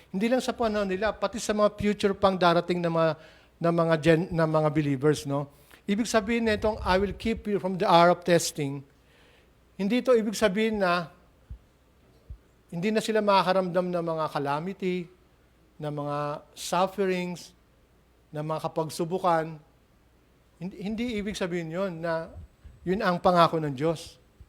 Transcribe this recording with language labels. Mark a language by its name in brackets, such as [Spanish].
[Filipino] Hindi lang sa panahon nila, pati sa mga future pang darating na mga believers. No? Ibig sabihin na itong, [English] I will keep you from the hour of testing. [Filipino] Hindi ito ibig sabihin na hindi na sila makakaramdam ng mga calamity, ng mga sufferings, ng mga kapagsubukan. Hindi ibig sabihin yon na yun ang pangako ng Diyos.